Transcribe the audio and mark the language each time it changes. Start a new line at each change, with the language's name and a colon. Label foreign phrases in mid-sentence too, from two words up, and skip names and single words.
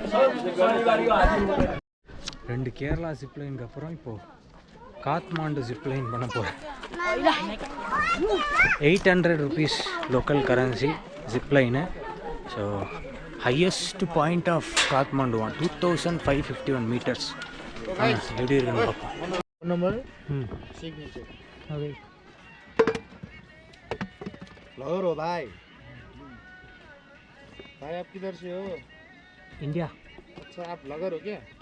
Tamil: 2 கேரளா ஜிப்லைனுக்கு அப்புறம் இப்போது காத்மாண்டு ஜிப்லைன் பண்ண போகிறேன். 800
English: rupees local currency
Tamil: ஜிப்லைனு.
English: So highest point of Kathmandu 2551 meters.
Tamil: எப்படி இருக்குன்னு பார்ப்போம்.
English: number signature
Hindi: ओके लगर हो भाई भाई आप किधर से हो? इंडिया. अच्छा आप लगर हो क्या?